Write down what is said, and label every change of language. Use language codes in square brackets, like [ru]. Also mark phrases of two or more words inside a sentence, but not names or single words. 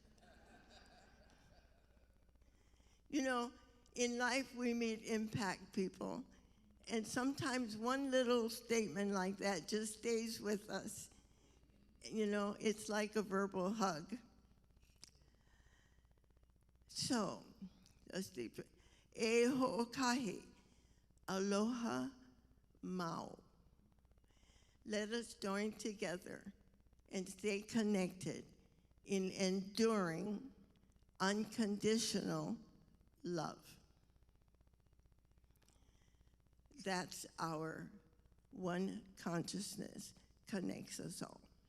[en] You know, in life we meet impact people, and sometimes one little statement like that just stays with us. You know, it's like a verbal hug. So, let's deep. [haw] E ho'okahi, aloha mau. [en] Let us join together and stay connected in enduring, unconditional love. That's our one consciousness connects us all.